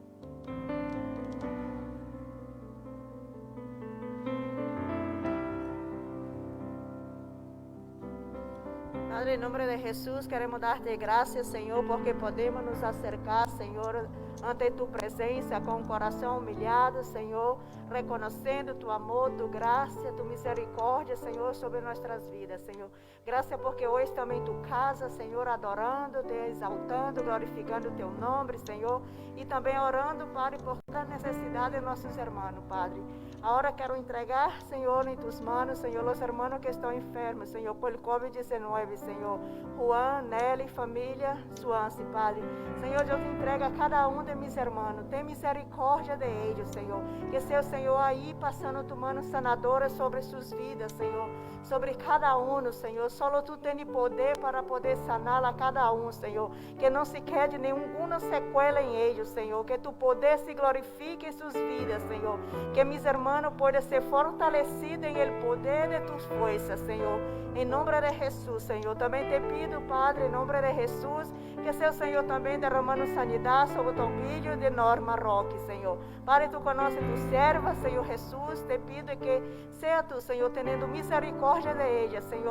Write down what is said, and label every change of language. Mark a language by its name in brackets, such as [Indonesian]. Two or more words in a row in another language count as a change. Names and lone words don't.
[Spanish] Padre, en nombre de Jesús, queremos darte gracias, Señor, porque podemos nos acercar, Señor, ante tu presencia con un corazón humillado, Señor, reconociendo tu amor, tu gracia, tu misericordia, Señor, sobre nuestras vidas, Señor. Gracias porque hoy estamos en tu casa, Señor, adorando-te, [Portuguese] exaltando, glorificando o teu nome, Senhor, e também orando, Padre, por toda a necessidade de nossos irmãos, Padre. Agora quero entregar, Senhor, [Spanish] em tus manos, [Portuguese] Senhor, os irmãos que estão enfermos, Senhor, por Covid-19, Senhor. Juan, Nelly, família, Suance, Padre. Senhor, eu te entrego a cada um de meus irmãos. Tem misericórdia de eles, Senhor. Que seu Senhor aí passando [Spanish] tu mano sanadora [Portuguese] sobre suas vidas, Senhor. Sobre cada um, Senhor. Só tu tens poder para poder sanar a cada um, Senhor. Que não se quede nenhuma sequela em eles, Senhor. Que tu poder se glorifique em suas vidas, Senhor. Que meus irmãos [Spanish] hermano pueda ser fortalecido en el poder de tus fuerzas, Señor. En nombre de Jesús, Señor. También te pido, Padre, en nombre de Jesús, que sea el Señor también derramando sanidad sobre el tobillo de Norma Roque, Señor. Padre, tú conoces tu serva, Señor Jesús. Te pido que sea tú, Señor, teniendo misericordia de ella, Señor.